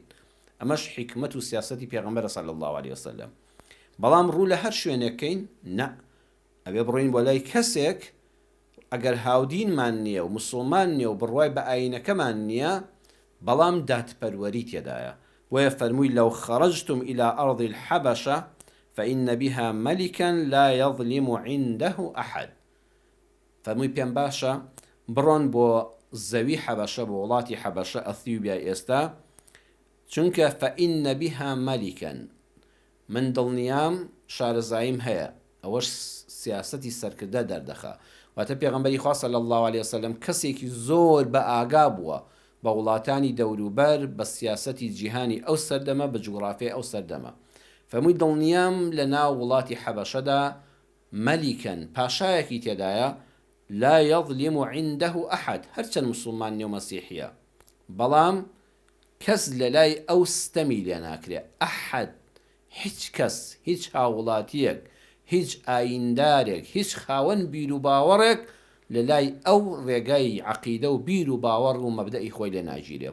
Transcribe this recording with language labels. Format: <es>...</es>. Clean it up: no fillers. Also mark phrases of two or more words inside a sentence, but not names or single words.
<ckb>ئەمەش حیکمەت و سیاسەتی پێغەمبەرە</ckb> <ar>صلی الله عليه وسلم.</ar> <ckb>بەڵام ڕوو لە هەر شوێنێکەین نە، ئەبێ بڕۆین بۆ لای کەسێک ئەگەر هاودینمان نییە و موسڵمان نییە و بڕوای بە ئاینەکەمان نییە، بەڵام دادپەروەری تێدایە. وەیە فەرمووی</ckb> <ar>لەو خەرەجتم إلى أرض الحبشة فإن بها ملكا لا يظلم عنده أحد.</ar> <ckb>فەرمووی پێم باشە بڕۆن بۆ زەوی حەبەشە، بۆ وڵاتی حەبەشە، ئەثیوبیای ئێستا، چونکە</ckb> <ar>فإن بها ملكا،</ar> <ckb>من دڵنیام شارەزاییم هەیە. ئەوەش سیاسەتی سەرکردە دەردەخە. واتە پێغەمبەری خوا</ckb> <ar>صلی الله عليه وسلم</ar> <ckb>کەسێکی زۆر بە ئاگا بووە بە وڵاتانی دەوروبەر، بە سیاسەتی جیهانی ئەو سەردەمە، بە جوغرافیای ئەو سەردەمە. فەرمووی دڵنیام لە ناو وڵاتی حەبەشەدا مەلیکەن، پاشایەکی تێدایە،</ckb> <ar>لا يظلم عنده أحد،</ar> <ckb>هەرچەند موسڵمان نیە و مەسیحیە، بەڵام کەس لە لای ئەو ستەمی لێ ناکرێ. ئەحد، هیچ کەس، هیچ هاوڵاتیەک، هیچ ئایندارێک، هیچ خاوەن بیر و باوەڕێک لە لای ئەو ڕێگای عەقیدە و بیر و باوەڕ و مەبدەئی خۆی لێ ناگیرێ.</ckb>